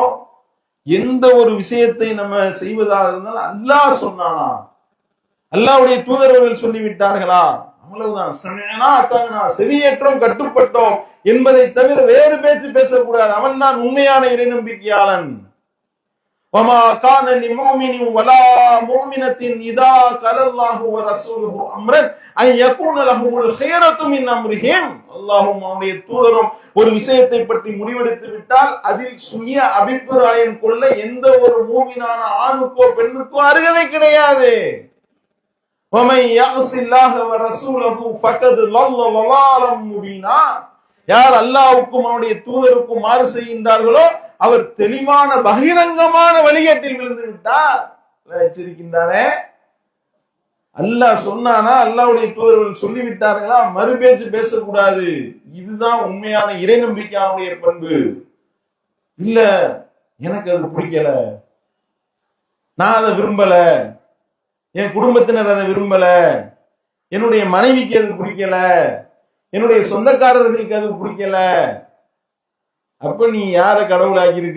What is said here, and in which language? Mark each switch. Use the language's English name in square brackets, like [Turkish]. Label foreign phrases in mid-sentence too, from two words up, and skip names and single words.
[Tamil] எந்த ஒரு விஷயத்தை நம்ம செய்வதாக இருந்தாலும் அல்லாஹ் சொன்னானா, அல்லாஹ்வுடைய தூதர்கள் சொல்லிவிட்டார்களா, அவ்வளவுதான். [Arabic] سمعنا وأطعنا, [Tamil] செவியேற்றோம் கட்டுப்பட்டோம் என்பதை தவிர வேறு பேச்சு பேசக்கூடாது. அவன் தான் உண்மையான இறை நம்பிக்கையாளன். [Arabic] وما كان لمؤمن ولا مؤمنة إذا قال الله ورسوله أمرا أن يكون لهم الخيرة من أمرهم. [Tamil] அல்லாஹ்வும் அவனுடைய தூதரும் ஒரு விஷயத்தை பற்றி முடிவெடுத்து விட்டால் அதில் சுய அபிப்பிராயம் கொள்ள எந்த ஒரு மூமினான ஆணுக்கோ பெண்ணுக்கோ அருகதை கிடையாது. [Arabic] ومن يعص الله ورسوله فقد ضل ضلالا مبينا. [Tamil] யார் அல்லாஹ்வுக்கும் அவனுடைய தூதருக்கும் மாறு செய்கின்றார்களோ அவர் தெளிவான பகிரங்கமான வழிகேட்டில் விழுந்து விட்டார். எச்சரிக்கின்றானே. அல்லாஹ் சொன்னானா, அல்லாஹ்வுடைய தூதர்கள் சொல்லிவிட்டார்களா, மறுபேச்சு பேசக்கூடாது. இதுதான் உண்மையான இறை நம்பிக்கையானுடைய பண்பு. இல்ல எனக்கு அது பிடிக்கல, நான் அதை விரும்பல, என் குடும்பத்தினர் அதை விரும்பல, என்னுடைய மனைவிக்கு அது பிடிக்கல, என்னுடைய சொந்தக்காரர்களுக்கு அது பிடிக்கல, அப்ப நீ யார கடவுளாக்கி இருக்க?